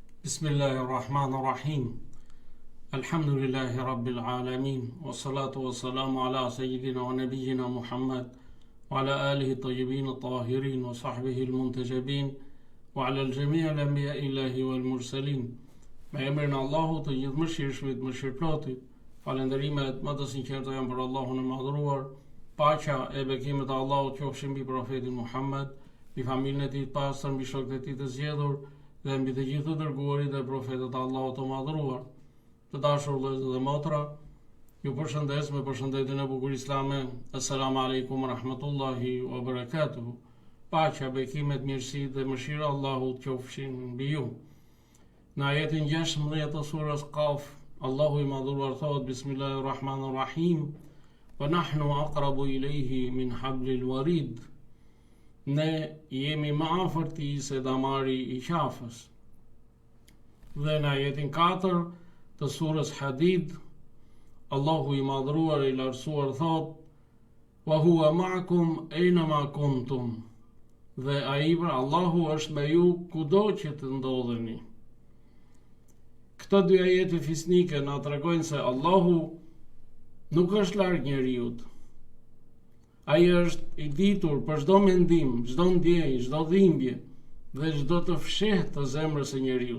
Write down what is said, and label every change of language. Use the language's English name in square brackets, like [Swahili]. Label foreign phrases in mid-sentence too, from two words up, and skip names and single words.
[Arabic] بسم الله الرحمن الرحيم. الحمد لله رب العالمين. والصلاة والسلام على سيدنا ونبينا محمد وعلى آله الطيبين الطاهرين وصحبه المنتجبين وعلى جميع الأنبياء الإلهيين والمرسلين. [Albanian] Me emrin e Allahut të gjithëmëshirshmit, mëshirëplotit. Falënderimet më të sinqerta janë për Allahun e madhëruar. Paqja e bekimet e Allahut qofshin mbi profetin Muhammad, mbi familjen e tij të pastër, mbi shokët e tij të zgjedhur dhe mbi të gjithë të dërguarit dhe profetët e Allahut të madhëruar. Të dashur vëllezër dhe motra, ju përshëndes me përshëndetjen e bukur islame. [Arabic] السلام عليكم ورحمة الله وبركاته. [Albanian] Paqja, bekimet, mirësitë dhe mëshira e Allahut qofshin mbi ju. Në ajetin 16 të surës Qaf, Allahu i madhëruar thotë: [Arabic] بسم الله الرحمن الرحيم. ونحن أقرب إليه من حبل الوريد. [Albanian] Ne jemi më afër tij se damari i qafës. Dhe në ajetin 4 të surës Hadid, Allahu i madhëruar i lartësuar thot: [Arabic] وهو معكم أينما كنتم. [Albanian] Dhe ai, Allahu është me ju kudo që të ndodheni. Këto dy ajete fisnike na tregojnë se Allahu nuk është larg njeriut. Ai është i ditur për çdo mendim, çdo ndjenjë, çdo dhimbje dhe çdo të fshehtë të zemrës së njeriut.